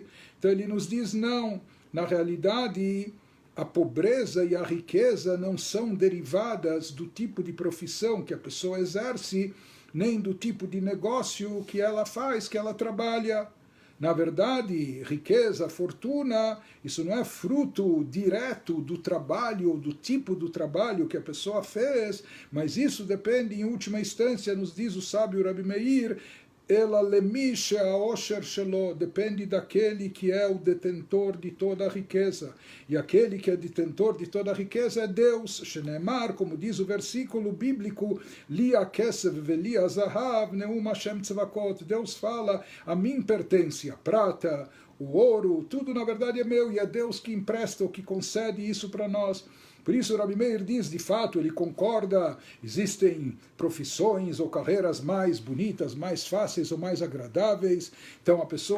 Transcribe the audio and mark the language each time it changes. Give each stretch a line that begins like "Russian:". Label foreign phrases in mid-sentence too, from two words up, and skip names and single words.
Portuguese: Então ele nos diz, não, na realidade a pobreza e a riqueza não são derivadas do tipo de profissão que a pessoa exerce, nem do tipo de negócio que ela faz, que ela trabalha. Na verdade, riqueza, fortuna, isso não é fruto direto do trabalho, do tipo do trabalho que a pessoa fez, mas isso depende, em última instância, nos diz o sábio Rabi Meir,
Hebrew: אלא למי שהעושר שלו,
Portuguese: depende daquele que é o detentor de toda a riqueza. E aquele que é detentor de toda a riqueza é Deus. Shenemar, como diz o versículo bíblico,
Hebrew: לי הכסף ולי הזהב נאם ה' צבאות.
Portuguese: Deus fala, a mim pertence a prata, o ouro, tudo na verdade é meu, e é Deus que empresta ou que concede isso para nós. Por isso, Rabi Meir diz, de fato, ele concorda, existem profissões ou carreiras mais bonitas, mais fáceis ou mais agradáveis, então a pessoa